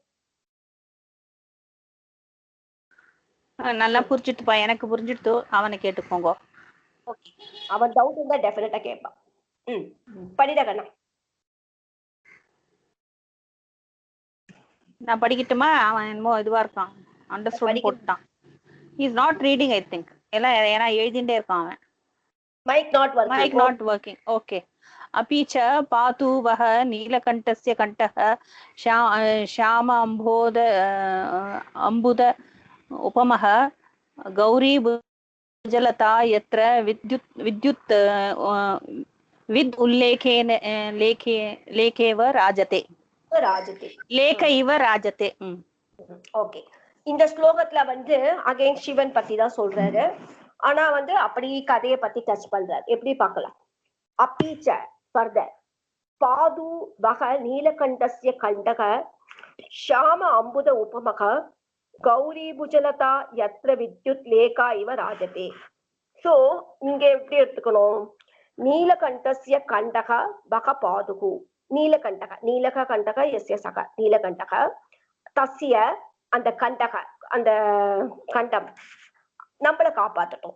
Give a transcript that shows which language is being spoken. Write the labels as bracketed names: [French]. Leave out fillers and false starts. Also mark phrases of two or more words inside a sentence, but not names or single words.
[Tamil] நல்லா புரிஞ்சுட்டுப்பா, எனக்கு புரிஞ்சுட்டு, அவனை கேட்டுக்கோங்க. ஓகே, அவன் டவுட் இருந்தா டெஃபினட்டா கேட்பான். படிடா கண்ணா. நான் படிக்கட்டுமா? அவன் என்னமோ இதுவா இருக்கான், அண்டர்ஸ்டாண்ட் போட்டான். [English] is not reading I think. [Tamil] எல்லாம் ஏன்னா எழுதிட்டே இருக்கான் அவன். [English] mic not working. okay. [Sanskrit] अपीच पातु वह नीलकण्ठस्य कण्ठः श्याम अम्बुद उपमः गौरी भुजलता यत्र विद्युत् विद् उल्लेखेन लेखेव राजते. लेख इव राजते. [Tamil] ஓகே, இந்த ஸ்லோகத்துல வந்து அகைன் சிவன் பத்தி தான் சொல்றாரு. ஆனா வந்து அப்படி கதையை பத்தி டச் பண்றாரு. எப்படி பார்க்கலாம்? [Sanskrit] अपीच further पादु वह नीलकण्ठस्य कण्ठः श्याम अम्बुद उपमः गौरी भुजलता यत्र विद्युत् लेखा इव राजते. [Tamil] சோ இங்க எப்படி எடுத்துக்கணும்? [Sanskrit] नीलकण्ठस्य कण्ठः वः पातु. नीलः कण्ठः यस्य सः नीलकण्ठः तस्य [Tamil] அந்த கண்டக அந்த கண்டம் நம்மளை காப்பாற்றட்டும்.